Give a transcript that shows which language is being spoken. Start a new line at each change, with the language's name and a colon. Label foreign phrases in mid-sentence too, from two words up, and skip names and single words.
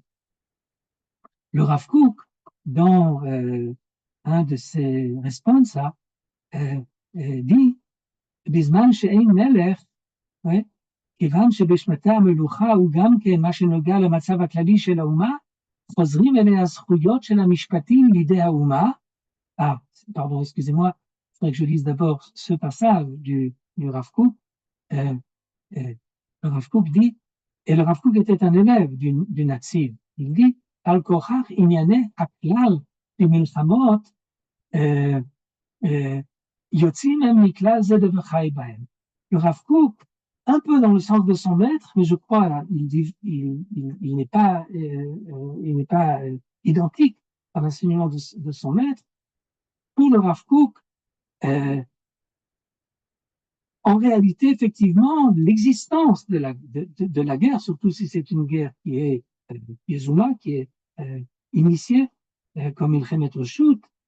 French: Le Rav Kook, dans un de ses responsa, dit
Hebrew: בזמן שאין מלך, כיוון שבשמתה המלוכה הוא גם כן מה שנוגע למצב הכללי של האומה, חוזרים אליה הזכויות של המשפטים לידי האומה.
French: Pardon, excusez-moi, il faudrait que je lise d'abord ce passage du Rav Kook. Le Rav Kook dit, et le Rav Kook était un élève du Netziv, il dit,
Hebrew: על כוכך ענייני הכלל במלחמות, יוצאים הם מכלל זה דבר חי בהם.
French: Le Rav Kook, un peu dans le sens de son maître, mais je crois il n'est pas identique à l'enseignement de son maître. Pour le Rav Kook, en réalité, effectivement, l'existence de la guerre, surtout si c'est une guerre qui est Yezuma, qui est initiée, comme il
Hebrew: מלחמת רשות,